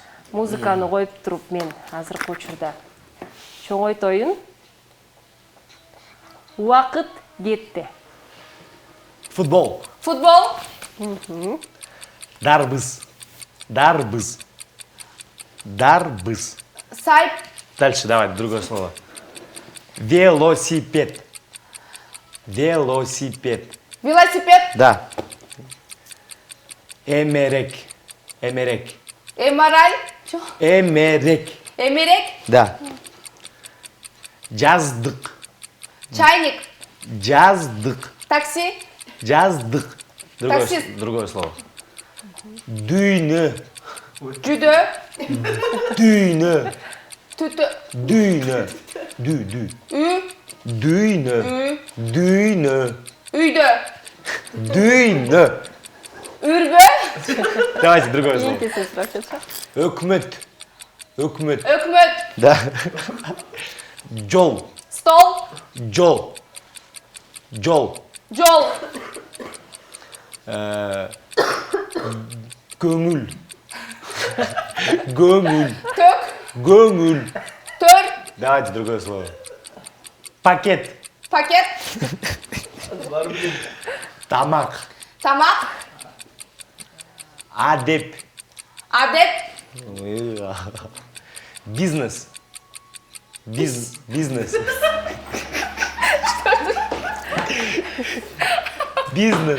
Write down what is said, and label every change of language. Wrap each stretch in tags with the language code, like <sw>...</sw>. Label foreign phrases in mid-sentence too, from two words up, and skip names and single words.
<ky>Музыканы коюп туруп мен азыркы учурда чоңойтоюн. Убакыт кетти. Футбол. Футбол. Дарбыз. Дарбыз. Дарбыз. Сайт.</ky> <ru>Дальше давай, другое слово.</ru> <ky>Велосипед. Велосипед. Велосипед. Да. Эмерек. Эмерек. MRI. Эмерек. Эмерек. Да. Жаздык. Чайник. Жаздык. Такси. Жаздык. Таксист.</ky> <ru>Другое слово.</ru> <ky>Дүйнө. Жүдө. Дүйнө. Түтү. Дүйнө. Дүй. Үй. Дүйнө. Дүйнө. Үйдө. Дүйнө. Үргө.</ky> <ru>Давайте другое слово.</ru> <ky>Кийинки сөз суранча. Өкмөт. Өкмөт. Өкмөт. Да. Жол. Стол. Жол. Жол. Жол. Көңүл. Көңүл. Тök. Көңүл. Төр.</ky> <ru>Давайте другое слово. Пакет.</ru> <ky>Пакет. Тамак. Тамак. Адеп. Адеп. Бизнес. Бизнес. Бизнес.</ky>